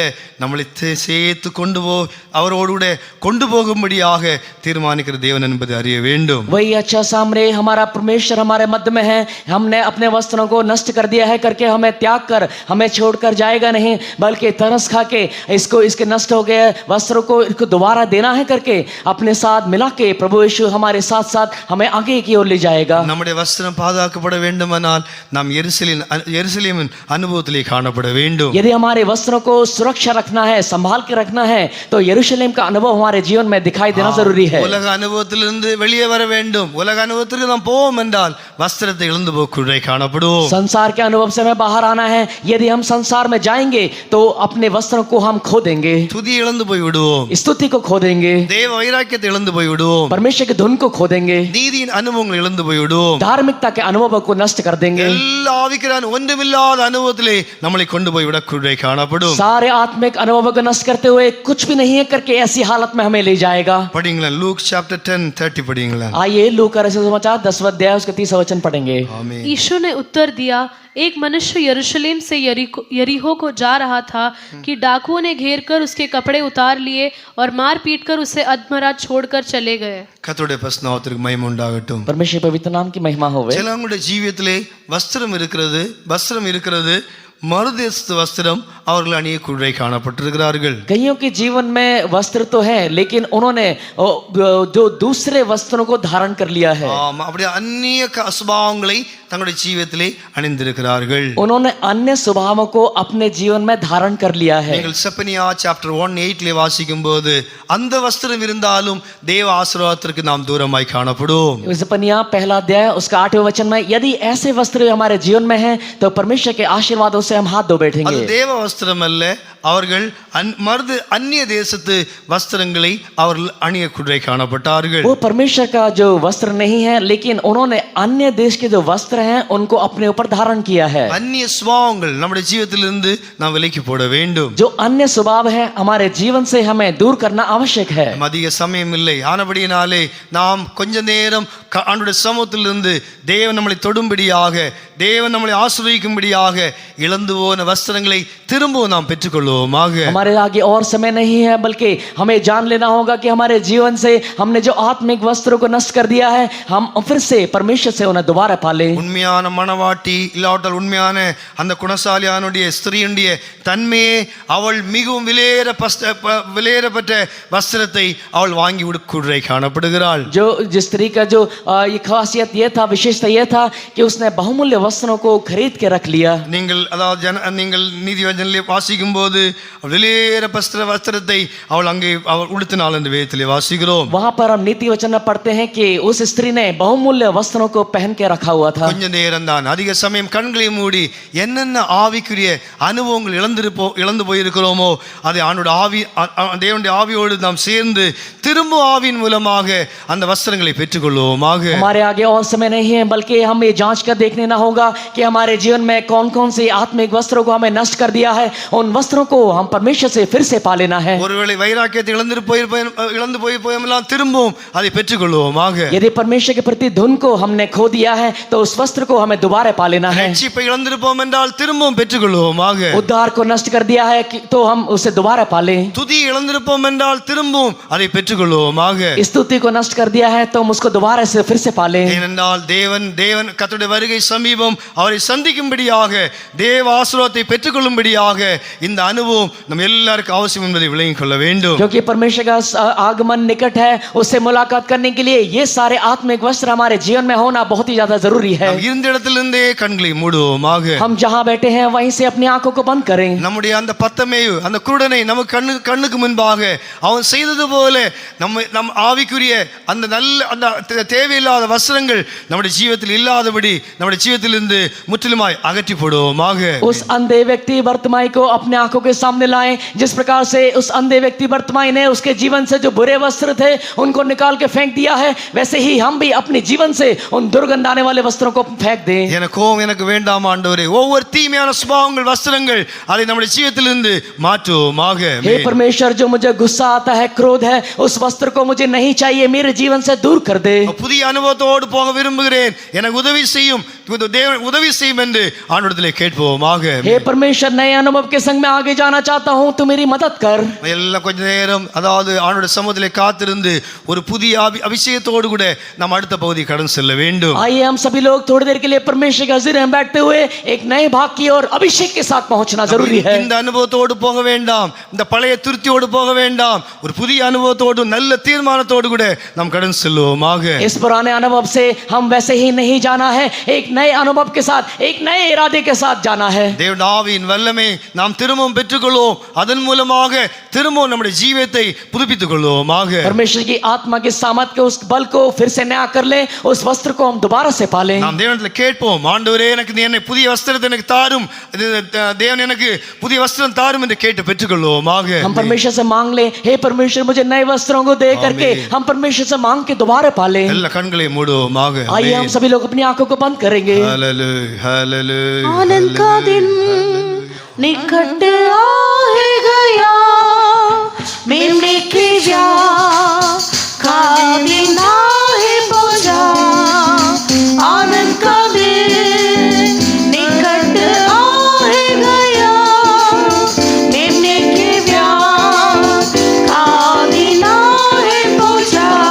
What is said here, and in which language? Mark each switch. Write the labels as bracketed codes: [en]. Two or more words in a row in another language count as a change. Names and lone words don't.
[ta] நம்மளை சேர்த்து அவரோடு கூட கொண்டு போகும்படியாக தீர்மானிக்கிற தேவன் என்பதை அறிய வேண்டும். [hi] वही अच्छा सामरे हमारा परमेश्वर हमारे मध्य में है. हमने अपने वस्त्रों को नष्ट कर दिया है करके हमें त्याग कर हमें छोड़कर जाएगा नहीं, बल्कि तरस खा के इसके नष्ट हो गए वस्त्रों को इसको दोबारा देना है करके अपने साथ मिला के प्रभु यीशु हमारे साथ साथ हमें आगे की ओर ले जाएगा. [ta] நம்முடைய வஸ்திரம் பாதுகாக்கப்பட வேண்டுமானால் நாம் எருசலேமின் அனுபவத்திலே காணப்பட வேண்டும். [hi] यदि हमारे वस्त्रों को सुरक्षा रखना है, संभाल के रखना है, तो यरूशलेम का अनुभव हमारे जीवन में दिखाई देना जरूरी है. [ta] உலக அனுபவத்திலிருந்து வெளியே வர வேண்டும். உலக அனுபவத்திற்கு நாம் போவோம் என்றால் வஸ்திரத்தை இழந்து போக்குள்ளே காணப்படுவோம். [hi] संसार के अनुभव से हमें बाहर आना है. यदि हम संसार में जाएंगे तो अपने वस्त्रों को हम खो देंगे, [ta] துதி இழந்து போய் விடுவோம், [hi] स्तुति को खो देंगे, [ta] தேவ வைராக்கியத்தை இழந்து போய் விடுவோம், [hi] परमेश्वर की धुन को खो देंगे, [ta] நீதியின் அனுபவங்களை இழந்து போய் விடுவோம், [hi] धार्मिकता के अनुभव को नष्ट कर देंगे. [ta] எல்லா ஆவிக்குரிய ஒன்றுமில்லாத அனுபவத்திலே நம்மளை கொண்டு போய் விடக்குள்ளே காணப்படும். [hi] सारे आत्मिक अनुभवों को नष्ट करते हुए कुछ भी नहीं है करके ऐसी हालत में हमें ले जाएगा. [ta] படிங்களா லூக் சாப்டर 10:30 படிங்களா. [hi] आइए लूका का रचित समाचार 10वां अध्याय उसका 30वां वचन पढ़ेंगे. आमीन. यीशु ने उत्तर दिया, एक मनुष्य यरूशलेम से यरीहो को जा रहा था कि डाकुओं ने घेर कर उसके कपड़े उतार लिए और मार पीट कर उसे अधमरा छोड़कर चले गए. [ta] கர்த்தருடைய பரிசுத்தத்திற்கு மகிமை உண்டாகட்டும். [hi] परमेश्वर पवित्र नाम की महिमा होवे. [ta] சிலவங்களுடைய ஜீவியத்திலே வஸ்திரம் இருக்கிறது, மறுதேசத்து வஸ்திரம் அவர்கள் அணியக்குள்ளே காணப்பட்டிருக்கிறார்கள். [hi] कईयों के जीवन में वस्त्र तो है लेकिन उन्होंने जो दूसरे वस्त्रों को धारण कर लिया है. [ta] அப்படியே அந்நிய சுபாவங்களை தங்களுடைய ஜீவியத்திலே அணிந்திருக்கிறார்கள். [hi] उन्होंने अन्य स्वभावों को अपने जीवन में धारण कर लिया है. [ta] நீங்கள் செப்பனியா சாப்டர் 1:8 வாசிக்கும்போது அந்த வஸ்திரம் இருந்தாலும் தேவ ஆசீர்வாதத்திற்கு நாம் தூரமாய் காணப்படுவோம். [hi] सेपनिया पहला अध्याय उसका 8वें वचन में यदि ऐसे वस्त्र हमारे जीवन में हैं तो परमेश्वर के आशीर्वादों से हम हाथ धो बैठेंगे. [ta] அது தேவ வஸ்திரம் அல்ல, அவர்கள் அந்நிய தேசத்து வஸ்திரங்களை அவர்கள் அணியக்குள்ளே காணப்பட்டார்கள். [hi] वो परमेश्वर का जो वस्त्र नहीं है लेकिन उन्होंने अन्य देश के जो वस्त्र हैं उनको अपने ऊपर धारण किया है. [ta] அந்நிய சுபாவங்கள் நம்முடைய ஜீவிதத்திலிருந்து நாம் விலக்கி போட வேண்டும். [hi] जो अन्य स्वभाव है हमारे जीवन से हमें दूर करना आवश्यक है. [ta] அதிக சமயம் இல்லை, ஆனபடியினாலே நாம் கொஞ்ச நேரம் ஆண்டவருடைய சமூகத்திலிருந்து தேவன் நம்மளை தொடும்படியாக, தேவன் நம்மளை ஆசீர்வதிக்கும்படியாக இழந்து போன வஸ்திரங்களை திரும்பவும் நாம் பெற்றுக்கொள்வோமாக. [hi] हमारे आगे और समय नहीं है बल्कि हमें जान लेना होगा कि हमारे जीवन से हमने जो आत्मिक वस्त्रों को नष्ट कर दिया है हम फिर से परमेश्वर से उन्हें दोबारा पाले. [ta] உண்மையான மணவாட்டி இல்லாவிட்டால் உண்மையான அந்த குணசாலியானுடைய ஸ்திரீயுடைய தன்மையே அவள் மிகவும் விலையேறப்பட்ட வஸ்திரத்தை அவள் வாங்கி உடுக்குள்ளே காணப்படுகிறாள். [hi] जो जिस स्त्री का जो ये खासियत ये था, विशेषता ये था कि उसने बहुमूल्य वस्त्रों को खरीद के रख लिया. [ta] நீங்கள் நீதிவசனத்திலே வாசிக்கும் போது விலையேறப்பட்ட வஸ்திரத்தை அவள் அங்கே உடுத்தினாள் என்று வேதத்திலே வாசிக்கிறோம். [hi] वहां पर हम नीति वचन में पढ़ते हैं कि उस स्त्री ने बहुमूल्य वस्त्रों को पहन के रखा हुआ था. [ta] கொஞ்ச நேரம் தான், அதிக சமயம் கண்களை மூடி என்னென்ன ஆவிக்குரிய அனுபவங்கள் இழந்து போயிருக்கிறோமோ அதை தேவனுடைய ஆவியோடு நாம் சேர்ந்து திரும்ப ஆவியின் மூலமாக அந்த வஸ்திரங்களை பெற்றுக்கொள்வோமாக. [hi] हमारे आगे और समय नहीं है बल्कि हम ये जांच कर देखने ना होगा कि हमारे जीवन में कौन कौन से आत्मिक वस्त्रों को हमें नष्ट कर दिया है. उन वस्त्रों को हम परमेश्वर से फिर से पा लेना है. [ta] ஒருவேளை வைராக்கியத்தை இழந்து போயெல்லாம் திரும்பவும் அதை பெற்றுக்கொள்வோமாக. [hi] यदि परमेश्वर के प्रति धुन को हमने खो दिया है तो उस वस्त्र को हमें दोबारा पा लेना है. [ta] ரட்சிப்பை இழந்திருப்போம் என்றால் திரும்பவும் பெற்றுக்கொள்வோமாக. [hi] उद्धार को नष्ट कर दिया है तो हम उसे दोबारा पा लें. [ta] துதி இழந்திருப்போம் என்றால் திரும்பவும் அதை பெற்றுக்கொள்வோமாக. பெற்றுக்கொள்வோமாக. [hi] स्तुति को नष्ट कर दिया है तो हम उसको दोबारा से फिर से पालें. [ta] ஏனென்றால் தேவன் கர்த்தருடைய வருகை சமீபம், அவரை சந்திக்கும்படியாக தேவ ஆசீர்வாதத்தை பெற்றுக்கொள்ளும்படியாக இந்த அனுபவம் நம்ம எல்லாருக்கும் அவசியம் என்பதை விளங்கிக் கொள்ள வேண்டும். [hi] क्योंकि परमेश्वर का आगमन निकट है, उससे मुलाकात करने के लिए ये सारे आत्मिक वस्त्र हमारे जीवन में होना बहुत ही ज्यादा जरूरी है. [ta] நாம் இருந்த இடத்திலிருந்தே கண்களை மூடுவோமாக. [hi] हम जहाँ बैठे हैं वहीं से अपनी आंखों को बंद करें. [ta] நம்முடைய அந்த பத்தமேயு, அந்த குருடனை நம்ம கண்ணுக்கு முன்பாக அவன் செய்தது போல நம் ஆவிக்குரிய அந்த நல்ல அந்த தேவையில்லாத வஸ்திரங்கள் நம்முடைய ஜீவிதத்தில் இல்லாதபடி நம்முடைய ஜீவிதத்திலிருந்து முற்றிலுமாய் அகற்றி போடுவோமாக. [hi] उस अंधे व्यक्ति बर्तिमाई को अपने आंखों के सामने लाएं. जिस प्रकार से उस अंधे व्यक्ति बर्तिमाई ने उसके जीवन से जो बुरे वस्त्र थे उनको निकाल के फेंक दिया है, वैसे ही हम भी अपने जीवन से उन दुर्गंध आने वाले वस्त्रों को फेंक दें. [ta] எனக்கு வேண்டாம் ஆண்டவரே, ஒவ்வொரு தீமையான சுபாவங்கள் வஸ்திரங்கள் அதை நம்முடைய ஜீவிதத்திலிருந்து மாற்றுவோமாக. [hi] हे परमेश्वर, जो मुझे गुस्सा आता है, क्रोध है, उस वस्त्र को मुझे नहीं चाहिए, मेरे जीवन से दूर कर दे. [ta] புதிய அனுபவத்தோடு போக விரும்புகிறேன், எனக்கு உதவி செய்யும், தேவன் உதவி செய்யும் என்று ஆண்டவரிடத்திலே கேட்போமாக. [hi] हे परमेश्वर, नए अनुभव के संग में आगे जाना चाहता हूं, तू मेरी मदद कर. [ta] எல்லாம் கொஞ்ச நேரம் அதாவது ஆண்டவருடைய சமூகத்திலே காத்திருந்து ஒரு புதிய அபிஷேகத்தோடு கூட நாம் அடுத்த பகுதி கடந்து செல்ல வேண்டும். [hi] आइए हम सभी लोग थोड़ी देर के लिए परमेश्वर के हज़ूर में बैठते हुए एक नए भाग की ओर अभिषेक के साथ पहुंचना जरूरी है. [ta] இந்த அனுபவத்தோடு போக வேண்டாம், இந்த பழைய துருத்தியோடு போக வேண்டாம், ஒரு புதிய அனுபவத்தோடு நல்ல தீர்மானத்தோடு கூட நாம் கடந்து செல்வோமாக. [hi] इस पुराने अनुभव से हम वैसे ही नहीं जाना है, एक नए अनुभव के साथ, एक नए इरादे के साथ जाना है. [ta] தேவனுடைய ஆவியின் வல்லமை நாம் திரும்பவும் பெற்றுக்கொள்வோம், அதன் மூலமாக திரும்பவும் நம்முடைய ஜீவியத்தை புதுப்பித்துக் கொள்வோமாக. [hi] परमेश्वर की आत्मा की सामर्थ के उस बल को फिर से नया कर ले, उस वस्त्र को हम दोबारा से पालें. [ta] நாம் தேவனிடத்தில் கேட்போம், ஆண்டவரே எனக்கு என்னை புதிய வஸ்திரத்தை எனக்கு தாரும், தேவன் எனக்கு புதிய வஸ்திரம் தாரும் என்று கேட்டு பெற்றுக்கொள்வோமாக. [hi] हम परमेश्वर से मांग ले, हे परमेश्वर मुझे नए वस्त्रों को दे करके हम परमेश्वर से मांग के दोबारा पालें. [ta] எல்லா கண்களை மூடுவோமாக. [hi] आइए हम सभी लोग अपनी आंखों को बंद करेंगे. हालेलुया हालेलुया. आनंद का दिन निकट आ गया, मेमने के ब्याह का दिन आए पहुंचा. आनंद का दिन निकट आ गया, मेमने के ब्याह का दिन आए पहुंचा.